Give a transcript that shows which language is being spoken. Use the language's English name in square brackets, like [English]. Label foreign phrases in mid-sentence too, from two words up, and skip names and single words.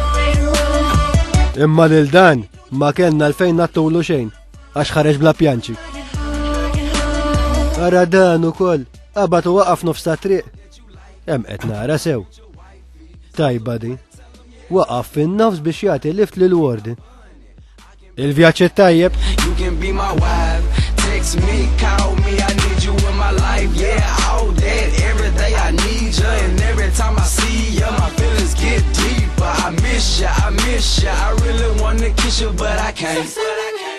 [Maltese] Imma lil dan ma kellna l-fejn nattulu xejn għax ħareġ bla pjanċi. Ara dan ukoll qabad u waqaf nofs ta' triq. Hemm qed nara sew. Tajba di. Waqaf fin-nofs biex jagħti lift lil warden. Il-vjaġġ tajjeb. [English] You can be my wife, text me, call me, I need you in my life, yeah, all that, every day I need you, and every time I see you, my feelings get deeper, I miss you, I really wanna kiss you, but I can't.